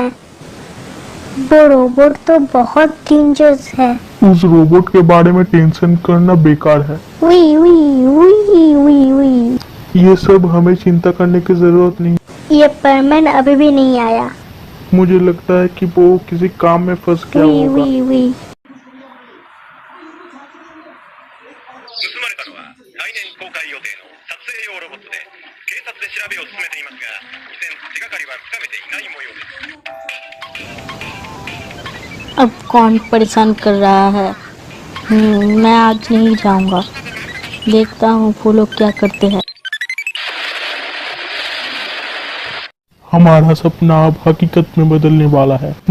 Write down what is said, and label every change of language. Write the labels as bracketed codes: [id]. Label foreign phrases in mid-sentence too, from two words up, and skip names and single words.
[hi] वो रोबोट तो बहुत डेंजरस है। उस रोबोट के बारे में टेंशन करना बेकार है। वी वी वी वी वी। ये सब हमें चिंता करने की जरूरत नहीं। ये परमैन अभी भी नहीं आया। मुझे लगता है कि वो किसी काम में फंस गया वी होगा। वी वी। [ja] 盗まれたのは来年公開予定の撮影用ロボットで警察で調べを進めていますが依然手がかりはつかめていない模様です。 [hi] अब कौन परेशान कर रहा है? मैं आज नहीं जाऊंगा। देखता हूँ वो लोग क्या करते हैं। हमारा सपना अब हकीकत में बदलने वाला है।